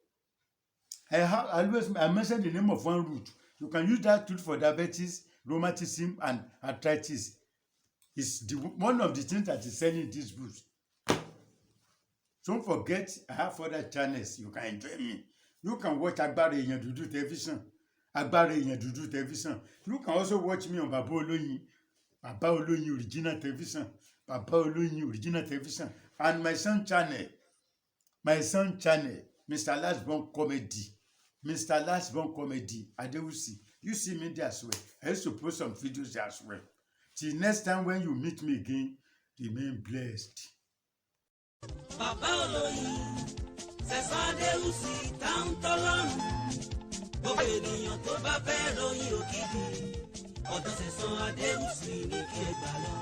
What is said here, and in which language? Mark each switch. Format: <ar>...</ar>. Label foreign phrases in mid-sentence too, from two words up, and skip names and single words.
<en>I mentioned the name of one root. You can use that root for diabetes, rheumatism, and arthritis. It's one of the things that is selling this book. Don't forget, I have other channels. You can enjoy me. You can watch Agbára Èèyàn Dúdú television. Agbára Èèyàn Dúdú television. You can also watch me on Baba Oloyin. Baba Oloyin original television. Baba Oloyin original television. And my son channel, Mr. Lastborn Comedy. Mr. Lastborn Comedy, Adewusi. You see me there as well. I used to post some videos there as well. Till next time when you meet me again, remain blessed.</en> <yo>Baba Oloyin, Sẹ̀san Adéwùsì, táwọn tọ́lọ́run. Gbogbo ènìyàn tó bá fẹ́ ròyìn òkìkí, ọ̀dọ̀ Sẹ̀san Adéwùsì ní kí ẹ gbà lọ.</yo>